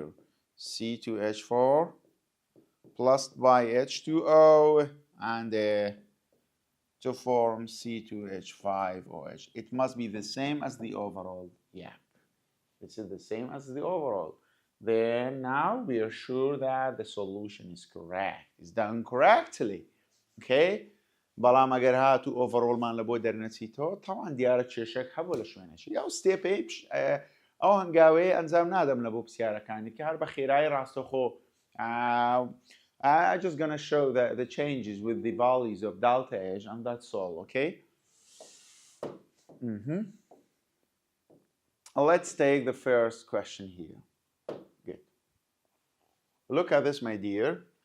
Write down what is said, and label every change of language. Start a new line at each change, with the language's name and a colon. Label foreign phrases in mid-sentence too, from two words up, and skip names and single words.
English: C2H4 plus by H2O and to form C2H5OH. It must be the same as the overall. Yeah, this is the same as the overall. Then now we are sure that the solution is correct. It's done correctly.
Central Kurdish: Okay? بەڵام ئەگەر هاتوو ئۆڤەڕۆڵمان لە بۆ دەرنەچیتەوە تاوان دیارە کێشەک هەبوو لە شوێنەشی ئەو ستێپەی ئەو هەنگاوەیە ئەنجام نادەم لە بۆ پرسیارەکانی کە هەر بە خێرایی ڕاستەخۆ
English: I'm just going to show the changes with the values of delta H and that's all, okay? Let's take the first question here. Good. Look at this, my dear.